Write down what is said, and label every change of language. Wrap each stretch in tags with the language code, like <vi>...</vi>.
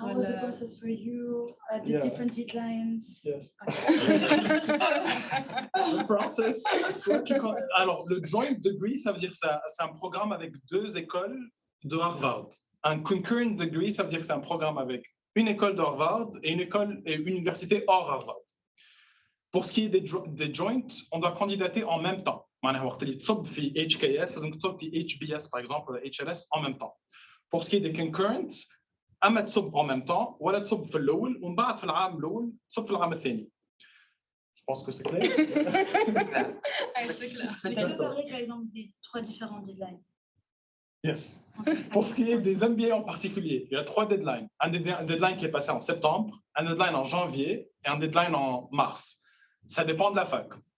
<en>How was the process for you? The different deadlines? Yes.</en> <fr>Le process, alors, le joint degree, ça veut dire que c'est un programme avec 2 écoles de Harvard. Un concurrent degree, ça veut dire que c'est un programme avec une école de Harvard et une université hors Harvard. Pour ce qui est des joints, on doit candidater en même temps.</fr> <ar>معناها وقت اللي تصب في HKS لازم تصب في HBS</ar> <fr>par exemple ou HLS en même temps. Pour ce qui est des concurrents,</fr> <ar>اما تصب</ar> <fr>en même temps</fr> <ar>ولا تصب في الاول ومن بعد في العام الاول تصب في العام الثاني.</ar> <fr>Je pense que c'est clair. C'est clair. Mais tu peux parler par exemple des 3 différents deadlines. Yes. Pour ce qui est des MBA en particulier, il y a 3 deadlines. Un deadline qui est passé en septembre, un deadline en janvier et un deadline en mars. Ça dépend de la fac.</fr>